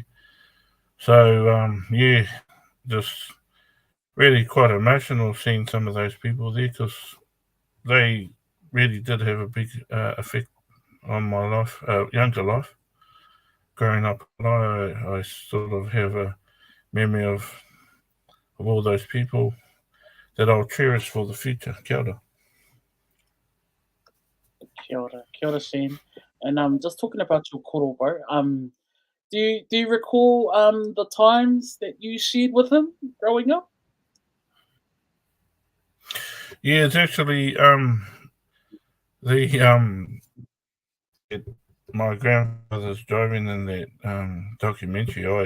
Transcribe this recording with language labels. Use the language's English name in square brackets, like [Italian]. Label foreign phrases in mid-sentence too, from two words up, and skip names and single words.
[English] So yeah, just really quite emotional seeing some of those people there because they really did have a big effect on my life, younger life. Growing up, I sort of have a memory of all those people that I'll cherish for the future. [Māori] Kia ora. Kia ora, Shane. [English] And just talking about your koro, bro. Do you recall the times that you shared with him growing up? Yeah, it's actually my grandfather's driving in that documentary.